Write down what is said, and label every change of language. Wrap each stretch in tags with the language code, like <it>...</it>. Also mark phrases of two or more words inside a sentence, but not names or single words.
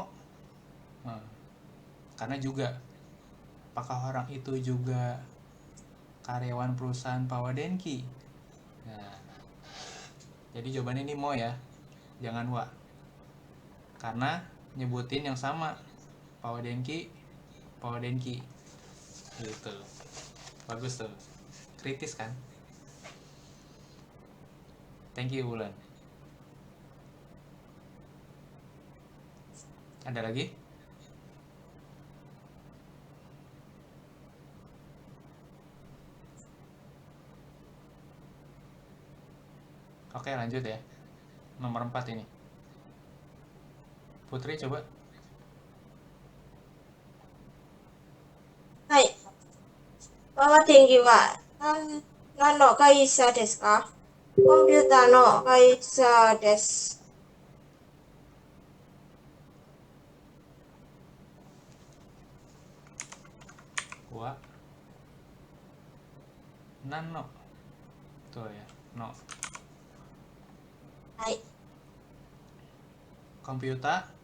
<id>Nah, karena juga apakah orang itu juga karyawan perusahaan Pawadenki? Nah, jadi jawabannya ini mo ya, jangan wa. Karena nyebutin yang sama, Pawadenki, gitu. Bagus tuh, kritis kan?</id> <en>Thank you</en> <id>Wulan. Ada lagi? Oke lanjut ya. Nomor 4 ini. Putri coba.</id> <ja>はい。ママ天気は何の会社ですか？コンピューターの会社です。 Wa.</ja> <id>Nano. Tuh ya,</id> <ja>no. はい。</ja> <id>Komputer?</id>